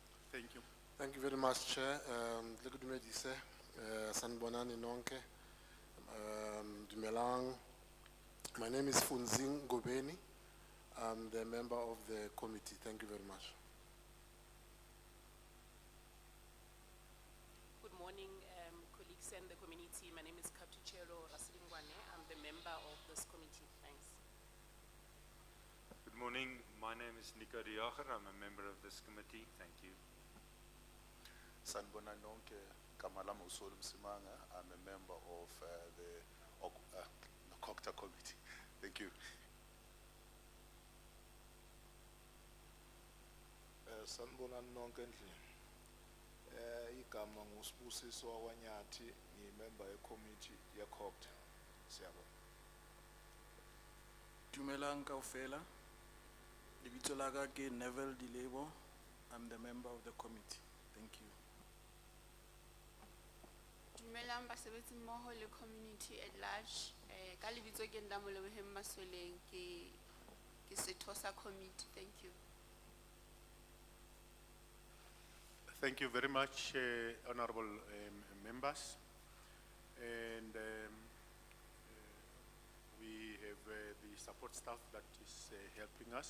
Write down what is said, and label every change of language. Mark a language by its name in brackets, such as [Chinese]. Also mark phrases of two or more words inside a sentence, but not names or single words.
[English] Thank you. Thank you very much, Chair. [Zulu] Lekudumedise, sanibonani nonke. [Southern Sotho] Dumelang. [English] My name is Funzing Gobeni. I'm the member of the committee. Thank you very much. Good morning, colleagues and the community. My name is Captuchero Rasilingwane. I'm the member of this committee. Thanks. Good morning. My name is Nico de Jager. I'm a member of this committee. Thank you. [Zulu] Sanibona nonke, Kamala Musolu Msimanga. [English] I'm a member of the CoGTA Committee. Thank you. [Zulu] Sanibona nonke ndlini. Igama nguSibusiso Wanyathi, ngi-member ye-committee ye-CoGTA. Siyabonga. [Southern Sotho] Dumelang kaofela. Lebitso la ka ke Neville Dilebo. [English] I'm the member of the committee. Thank you. [Southern Sotho] Dumelang basebetsi mmoho le [English] community at large. [Southern Sotho] Ka lebitso ke Ndamolebohe Masoleng ke setho sa committee. [English] Thank you. Thank you very much, honorable members. And we have the support staff that is helping us.